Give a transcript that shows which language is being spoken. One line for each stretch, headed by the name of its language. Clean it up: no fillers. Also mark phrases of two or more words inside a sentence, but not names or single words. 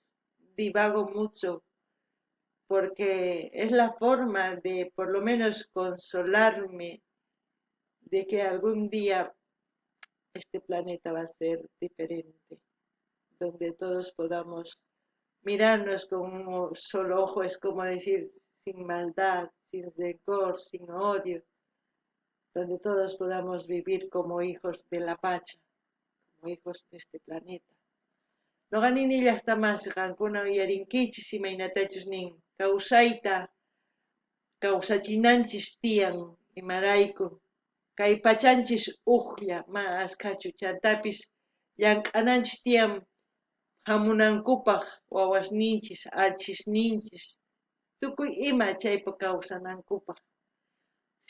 Spanish: Divago mucho porque es la forma de por lo menos consolarme de que algún día este planeta va a ser diferente, donde todos podamos mirarnos con un solo ojo, es como decir, sin maldad, sin rencor, sin odio, donde todos podamos vivir como hijos de la Pacha, como hijos de este planeta.
Quechua: Noqanini llaqtamasqankuna uyarinkichis imaynatachus nin kawsayta kawsachinanchis tiyan imarayku kay pachanchis uqlla mas kachu chantapis llank'ananchis tiyan hamunankupaq wawasninchis achisninchis tukuy ima chaypa kawsanankupaq si